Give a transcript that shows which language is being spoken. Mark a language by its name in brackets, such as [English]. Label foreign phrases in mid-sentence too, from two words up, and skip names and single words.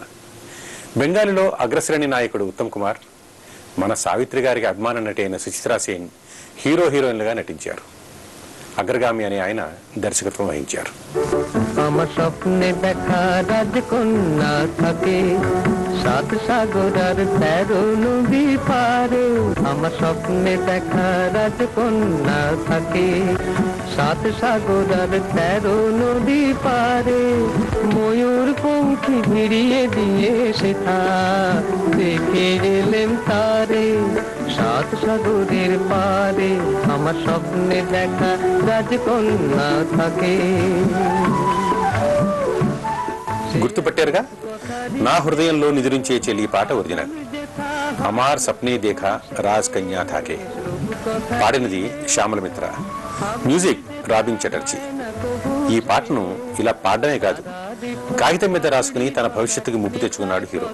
[Telugu] బెంగాలీలో అగ్రశ్రేణి నాయకుడు ఉత్తమ్ కుమార్, మన సావిత్రి గారికి అభిమాన నటి అయిన సుచిత్రా సేన్ హీరోయిన్లుగా నటించారు. అగ్రగామి అనే ఆయన దర్శకత్వం వహించారు. [Bangla] আমার স্বপ্নে দেখা রাজকন্যা থাকে সাত সাগরের 13 নদী পারে। আমার স্বপ্নে দেখা রাজকন্যা থাকে সাত সাগরের 13 নদী পারে। ময়ূর পঙ্খী ভিড়িয়ে দিয়ে সেথা দেখে এলেম তারে সাত সাগরের পারে। আমার স্বপ্নে দেখা রাজকন্যা থাকে। [Telugu] గుర్తుపట్టారుగా, నా హృదయంలో నిద్రించే చెల్లి పాట ఒరిజినల్. అమార్ సప్నే దేఖా రాజ్ కన్యా థాకే, పాడినది శ్యామల మిత్ర, మ్యూజిక్ రాబిన్ చటర్జీ. ఈ పాటను ఇలా పాడడమే కాదు, కాగితం మీద రాసుకుని తన భవిష్యత్తుకి ముప్పు తెచ్చుకున్నాడు హీరో.